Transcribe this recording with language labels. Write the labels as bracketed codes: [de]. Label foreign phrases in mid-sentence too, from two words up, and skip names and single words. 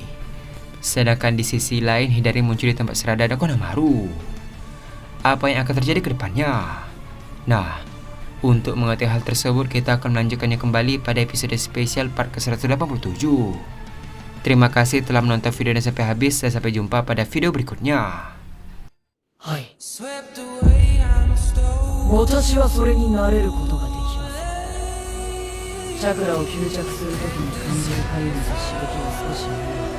[id] Sedangkan di sisi lain, Hidari muncul di tempat Sarada dan Konohamaru. Apa yang akan terjadi ke depannya? Nah, untuk mengetahui hal tersebut, kita akan melanjutkannya kembali pada episode spesial part ke-187. Terima kasih telah menonton video ini sampai habis, dan sampai jumpa pada video berikutnya. [ja] はい。私はそれになれることができます。チャクラを吸着するときに感じるかゆみと刺激を少し